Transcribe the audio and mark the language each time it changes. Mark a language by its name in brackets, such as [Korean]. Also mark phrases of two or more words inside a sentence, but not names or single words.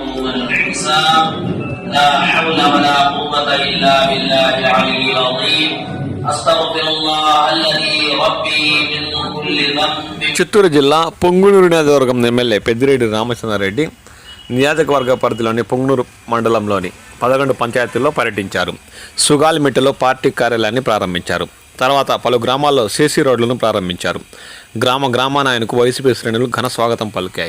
[Arabic] الحساب لا حول ولا قوة إلا بالله العلي العظيم أستغفر الله الذي ربي من كل ذنب. [Telugu] చిత్తూరు జిల్లా పొంగునూరు నియోజకవర్గం ఎమ్మెల్యే పెద్దిరెడ్డి రామచంద్రారెడ్డి నియోజకవర్గ పరిధిలోని పొంగునూరు మండలంలోని 11 పంచాయతీల్లో పర్యటించారు. సుగాలిమిట్టలో పార్టీ కార్యాలయాన్ని ప్రారంభించారు. తర్వాత పలు గ్రామాల్లో సీసీ రోడ్లను ప్రారంభించారు. గ్రామాన ఆయనకు వైసీపీ శ్రేణులు ఘన స్వాగతం పలికాయి.